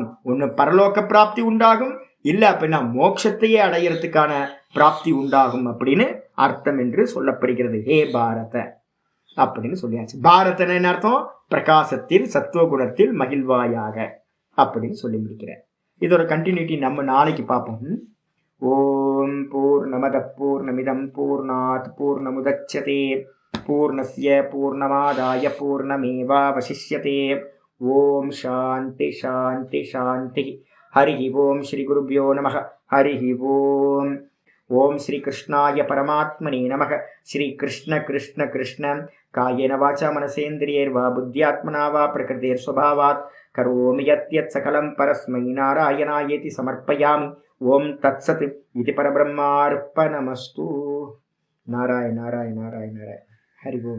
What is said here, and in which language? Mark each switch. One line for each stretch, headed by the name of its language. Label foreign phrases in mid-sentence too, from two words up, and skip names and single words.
Tamil: ஒன்று பரலோக பிராப்தி உண்டாகும், இல்லை அப்படின்னா மோட்சத்தையே அடையிறதுக்கான பிராப்தி உண்டாகும் அப்படின்னு அர்த்தம் என்று சொல்லப்படுகிறது. ஹே பாரத அப்படின்னு சொல்லியாச்சு. பாரதன் என்ன அர்த்தம், பிரகாசத்தில் சத்துவகுணத்தில் மகிழ்வாயாக அப்படின்னு சொல்லி முடிக்கிறேன். இதோட கண்டினியூட்டி நம்ம நாளைக்கு பார்ப்போம்.
Sanskrit: ओम् पूर्णमद पूर्णमिदम् पूर्णात् पूर्णमुदच्यते पूर्णस्य पूर्णमादाय पूर्णमेवावशिष्यते. ओम् शान्ति शान्ति शान्ति. हरि ओम् श्री गुरुभ्यो नमः। हरि ओम्. ओम् श्री कृष्णाय परमात्मने नमः. श्री कृष्ण कृष्ण कृष्ण कायेन वाचा मनसेन्द्रियैर्वा बुद्धियात्मना वा प्रकृतेर् स्वभावात् करोमि यद्यत् सकलम् परस्मै नारायणायेति समर्पयामि. ओम् तत्सत् इदु परब्रह्मार्पणमस्तु. नारायण नारायण नारायण नारायण। हरि ओम्.